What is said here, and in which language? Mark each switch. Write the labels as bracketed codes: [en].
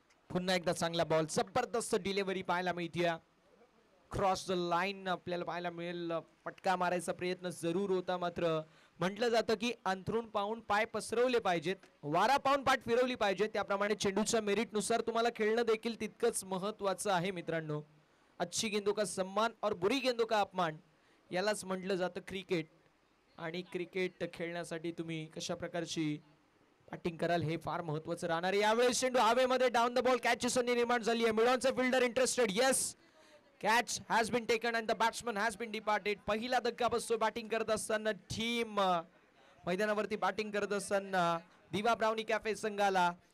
[mr] पुन्हा एकदा चांगला बॉल, जबरदस्त डिलिव्हरी पाहायला मिळते. [en] cross the line [mr] आपल्याला पाहायला मिळेल. फटका मारायचा प्रयत्न जरूर होता, मात्र म्हटलं जातं की अंथरूण पाहून पाय पसरवले पाहिजेत, वारा पाहून पाठ फिरवली पाहिजे. त्याप्रमाणे चेंडूच्या मेरिटनुसार तुम्हाला खेळणं देखील तितकंच महत्वाचं आहे मित्रांनो. [hi] अच्छी गेंदों का सम्मान और बुरी गेंदों का अपमान [mr] यालाच म्हटलं जातं क्रिकेट. आणि क्रिकेट खेळण्यासाठी तुम्ही कशा प्रकारची बॅटिंग कराल हे फार महत्वाचं राहणार आहे. यावेळेस चेंडू हवेमध्ये [en] down the ball, [mr] कॅचची संधी निर्माण झाली आहे. मिडॉनचा fielder interested. [en] Yes, catch has been taken and the batsman has been departed. [mr] पहिला धक्का बसतो बॅटिंग करत असताना. टीम मैदानावरती बॅटिंग करत असताना दिवा ब्राउनी कॅफे संघाला.